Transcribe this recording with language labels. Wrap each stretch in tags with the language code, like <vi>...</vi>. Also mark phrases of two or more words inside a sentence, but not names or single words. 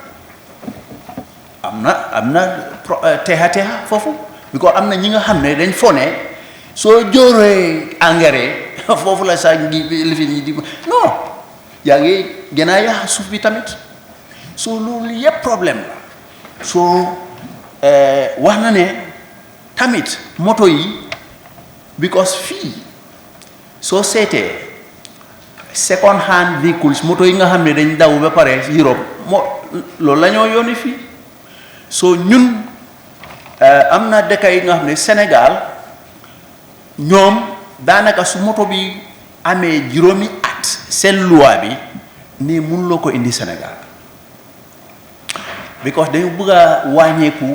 <wo>am na texa foofu because am na ñi nga xam ne dañ fone soo jóoree engrais foofu la sax lifin yi di non yaa ngi gën a yàq suuf bi tamit soo loolu yëpp problème la soo wax na ne tamit moto yi because fii soo seetee</wo> <en>second hand vehicles</en> <wo>moto yi nga xam ne dañ daw ba pare Europe loolu la ñoo yónni fii soo ñun am na dëkk yi nga xam ne Sénégal ñoom daanaka su moto bi amee juróomi at seen loi bi nii mënuloo ko indi Sénégal because dañu bëgg a wàññeeku</wo>